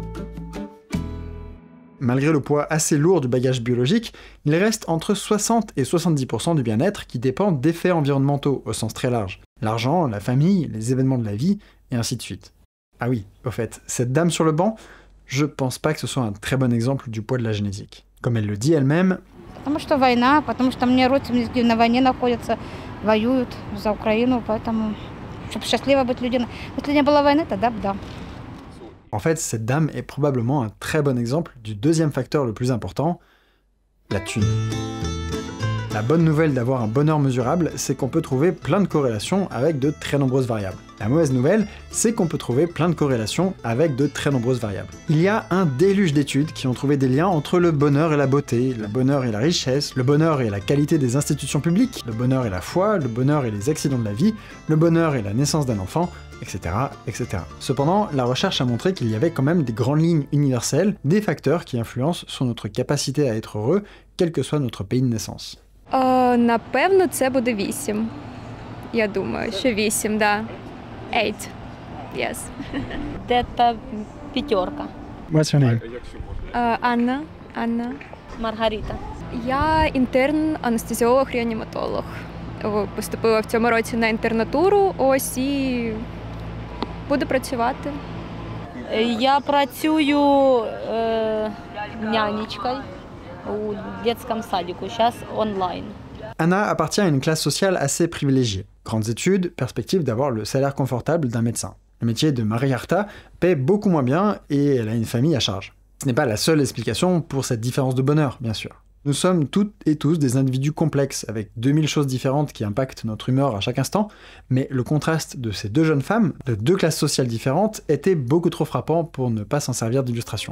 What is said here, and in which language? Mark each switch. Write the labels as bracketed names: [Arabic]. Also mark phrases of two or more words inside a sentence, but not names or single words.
[French] Malgré le poids assez lourd du bagage biologique, il reste entre 60 et 70% du bien-être qui dépendent d'effets environnementaux au sens très large. L'argent, la famille, les événements de la vie, et ainsi de suite. Ah oui, au fait, cette dame sur le banc, je pense pas que ce soit un très bon exemple du poids de la génétique. Comme elle le dit elle-même, [Russian] Потому что война, потому что мне родственники на войне находятся, воюют за Украину, поэтому, чтобы счастливо быть людьми. Если не было войны, тогда да. [French] En fait, cette dame est probablement un très bon exemple du deuxième facteur le plus important, la thune. La bonne nouvelle d'avoir un bonheur mesurable, c'est qu'on peut trouver plein de corrélations avec de très nombreuses variables. La mauvaise nouvelle, c'est qu'on peut trouver plein de corrélations avec de très nombreuses variables. Il y a un déluge d'études qui ont trouvé des liens entre le bonheur et la beauté, le bonheur et la richesse, le bonheur et la qualité des institutions publiques, le bonheur et la foi, le bonheur et les accidents de la vie, le bonheur et la naissance d'un enfant, etc., etc. Cependant, la recherche a montré qu'il y avait quand même des grandes lignes universelles, des facteurs qui influencent sur notre capacité à être heureux, quel que soit notre pays de naissance. [Ukrainian] Напевно, це буде 8. Я думаю, що 8, [Russian] да. 8. [English] Yes. [Russian] Где-то 5. [English] What's your name? [Ukrainian] Анна. Маргарита. Я інтерн, анестезіолог-реаніматолог. Поступила в цьому році на інтернатуру, ось і буду працювати. Я працюю [Russian] нянечкой у детском садику, сейчас онлайн. [French] Anna appartient à une classe sociale assez privilégiée. Grandes études, perspective d'avoir le salaire confortable d'un médecin. Le métier de Mariarta paie beaucoup moins bien et elle a une famille à charge. Ce n'est pas la seule explication pour cette différence de bonheur, bien sûr. Nous sommes toutes et tous des individus complexes, avec 2000 choses différentes qui impactent notre humeur à chaque instant, mais le contraste de ces deux jeunes femmes, de deux classes sociales différentes, était beaucoup trop frappant pour ne pas s'en servir d'illustration.